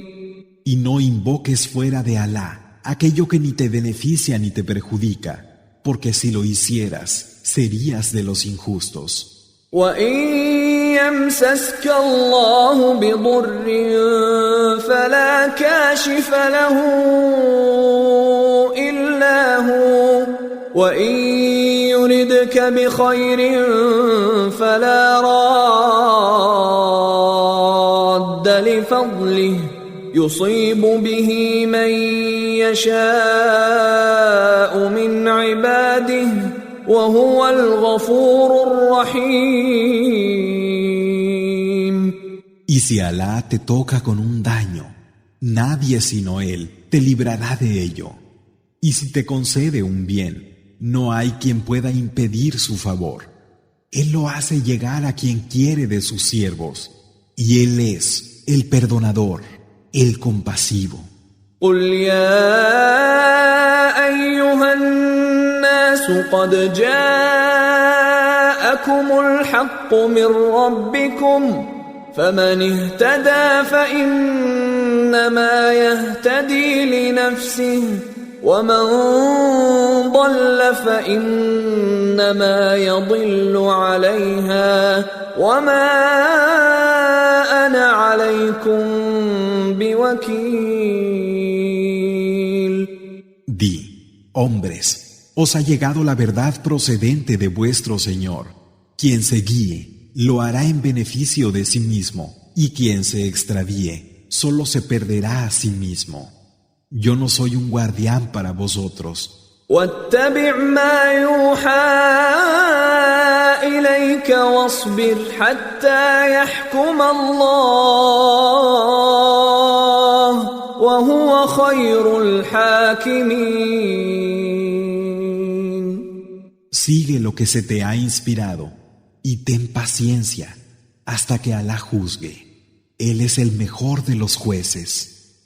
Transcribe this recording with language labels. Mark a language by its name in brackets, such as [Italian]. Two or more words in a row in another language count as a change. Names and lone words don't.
[Spanish] Y no invoques fuera de Alá aquello que ni te beneficia ni te perjudica, porque si lo hicieras, serías de los injustos. [Arabic] وَإِن يَمْسَسْكَ اللَّهُ بِضُرٍّ فَلَا كَاشِفَ لَهُ إِلَّا هُوَ وَإِن يُرِدْكَ بِخَيْرٍ فَلَا رَادَّ لِفَضْلِهِ يُصِيبُ بِهِ مَن يَشَاءُ مِنْ عِبَادِهِ وَهُوَ الْغَفُورُ الرَّحِيمُ. [Spanish] Y si Alá te toca con un daño, nadie sino Él te librará de ello. Y si te concede un bien, no hay quien pueda impedir su favor. Él lo hace llegar a quien quiere de sus siervos, y Él es el perdonador, el compasivo. [Arabic] قُلْ يَا أَيُّهَا النَّاسُ قَدْ جَاءَكُمُ الْحَقُّ مِنْ رَبِّكُمْ فَمَنِ اهْتَدَى فَإِنَّمَا يَهْتَدِي لِنَفْسِهِ وَمَنْ ضَلَّ فَإِنَّمَا يَضِلُّ عَلَيْهَا وَمَا أَنَا عَلَيْكُمْ بِوَكِيلٍ. [Spanish] Di, hombres, os ha llegado la verdad procedente de vuestro Señor. Quien se guíe, lo hará en beneficio de sí mismo, y quien se extravíe, solo se perderá a sí mismo. Yo no soy un guardián para vosotros. [Arabic] وَاتَّبِعْ مَا يُوحَى إِلَيْكَ وَاصْبِرْ حَتَّى يَحْكُمَ اللَّهُ وَهُوَ خَيْرُ الْحَاكِمِينَ. [Spanish] Sigue lo que se te ha inspirado y ten paciencia hasta que Alá juzgue. Él es el mejor de los jueces.